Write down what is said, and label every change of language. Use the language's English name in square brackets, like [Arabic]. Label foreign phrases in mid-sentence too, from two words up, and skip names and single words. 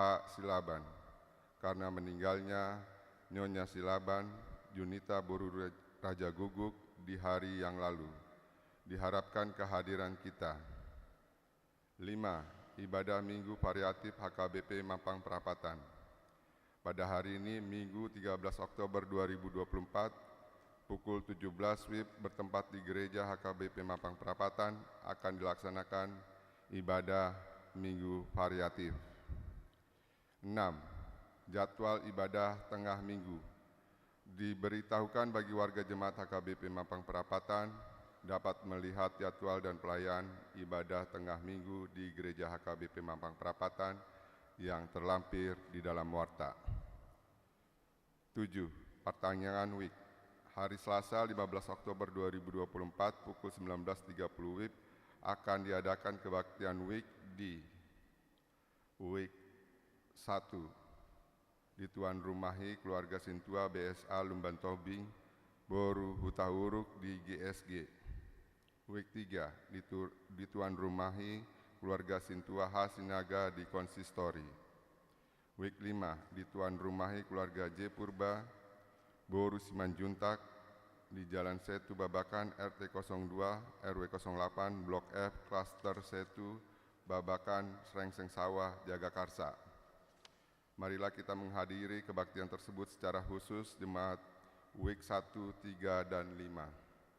[Indonesian] Silaban karena meninggalnya Nyonya Silaban Junita Boru Raja Guguk di hari yang lalu. Diharapkan kehadiran kita. 5. Ibadah Minggu Variatif HKBP Mampang Perapatan. Pada hari ini Minggu 13 Oktober 2024 pukul 17 WIB bertempat di Gereja HKBP Mampang Perapatan akan dilaksanakan ibadah Minggu Variatif. 6. Jadwal ibadah tengah minggu. Diberitahukan bagi warga jemaat HKBP Mampang Perapatan dapat melihat jadwal dan pelayan ibadah tengah minggu di Gereja HKBP Mampang Perapatan yang terlampir di dalam warta. 7. Pertanyaan WIB. Hari Selasa 15 Oktober 2024 pukul 19.30 WIB akan diadakan kebaktian WIB di WIB 1 di Tuan Rumahi Keluarga Sintua BSA Lumban Tobing Boru Hutahuruk di GSG. WIB 3 di Tuan Rumahi Keluarga Sintua H. Sinaga di Konsistori. WIB 5 di Tuan Rumahi Keluarga J. Purba Boru Simanjuntak di Jalan Setu Babakan RT 02 RW 08 Blok F Klaster Setu Babakan Srengseng Sawah Jagakarsa. Marilah kita menghadiri kebaktian tersebut secara khusus jemaat WIB 1, 3, dan 5.